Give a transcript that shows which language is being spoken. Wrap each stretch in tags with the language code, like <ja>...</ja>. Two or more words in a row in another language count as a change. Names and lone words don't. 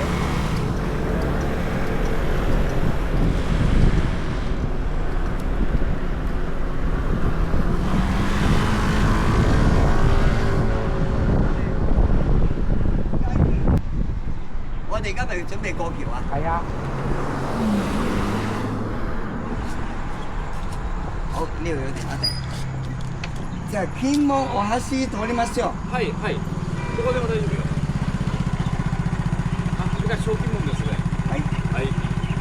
<yue>我哋而家咪準備過橋啊？係啊。好，呢度有停一停。</yue> <ja>じゃあ金門お橋通りましょう。はいはい。ここでも大丈夫よ。あ、これが小金門ですね。はい。はい。</ja>